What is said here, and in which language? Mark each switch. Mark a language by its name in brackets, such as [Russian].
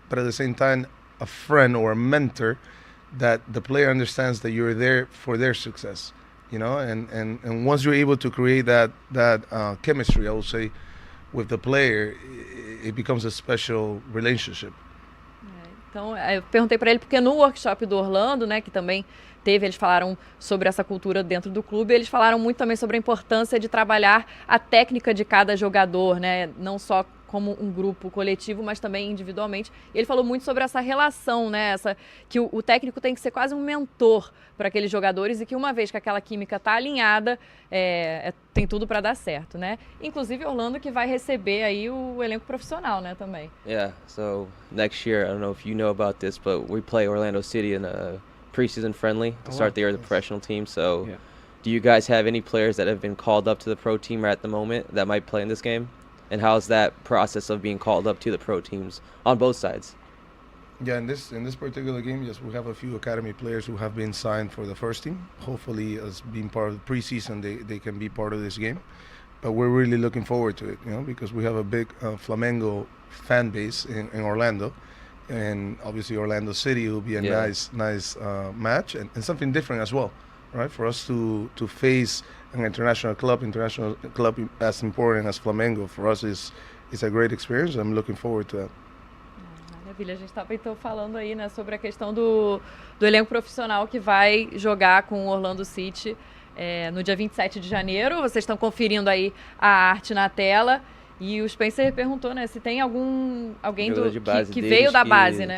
[English] But at the same time, a friend or a mentor that the player understands that you're there for their success, and once you're able to create that chemistry, I would say, with the player, it becomes a special relationship. [Portuguese] Então, eu perguntei para ele, porque no workshop do Orlando, né, que também teve, eles falaram sobre essa cultura dentro do clube, eles falaram muito também sobre a importância de trabalhar a técnica de cada jogador, né, não só como um grupo coletivo, mas também individualmente. E ele falou muito sobre essa relação, né, que o técnico tem que ser quase um mentor para aqueles jogadores, e que uma vez que aquela química está alinhada, tem tudo para dar certo, né? Inclusive Orlando, que vai receber aí o elenco profissional, né, também. [English] Yeah, so next year, I don't know if you know about this, but we play Orlando City in a preseason friendly to start the year as a professional team. So do you guys have any players that have been called up to the pro team at the moment that might play in this game? And how's that process of being called up to the pro teams on both sides? Yeah, in this particular game, yes, we have a few academy players who have been signed for the first team. Hopefully, as being part of the preseason, they can be part of this game. But we're really looking forward to it, because we have a big Flamengo fan base in Orlando, and obviously Orlando City will be a nice match, and something different as well, right? For us to face an international club as important as Flamengo, for us is a great experience. I'm looking forward to that. [Portuguese] Maravilha, a gente estava então falando aí, né, sobre a questão do elenco profissional que vai jogar com o Orlando City no dia 27 de janeiro. Vocês estão conferindo aí a arte na tela. E o Spencer perguntou, né, se tem alguém que veio da base, né?